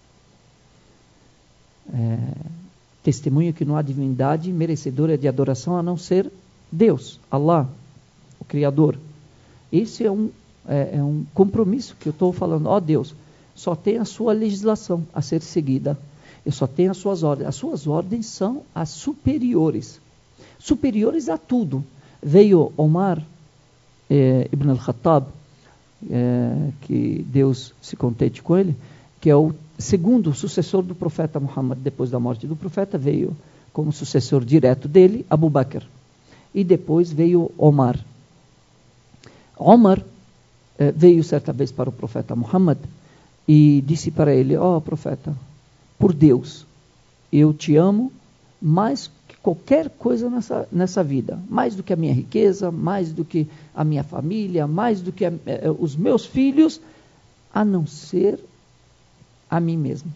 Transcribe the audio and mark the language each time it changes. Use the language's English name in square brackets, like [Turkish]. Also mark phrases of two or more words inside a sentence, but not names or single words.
[Portuguese] Testemunho que não há divindade merecedora de adoração a não ser Deus, Allah, o Criador. Esse é um compromisso que eu estou falando. Ó Deus, só tem a sua legislação a ser seguida. Eu só tenho as suas ordens. As suas ordens são as superiores. Superiores a tudo. Veio Omar Ibn al-Khattab, que Deus se contente com ele, que é o segundo sucessor do profeta Muhammad. Depois da morte do profeta, veio como sucessor direto dele, Abu Bakr. E depois veio Omar. Omar veio certa vez para o profeta Muhammad e disse para ele, ó profeta, por Deus, eu te amo mais que qualquer coisa nessa vida, mais do que a minha riqueza, mais do que a minha família, mais do que os meus filhos, a não ser a mim mesmo.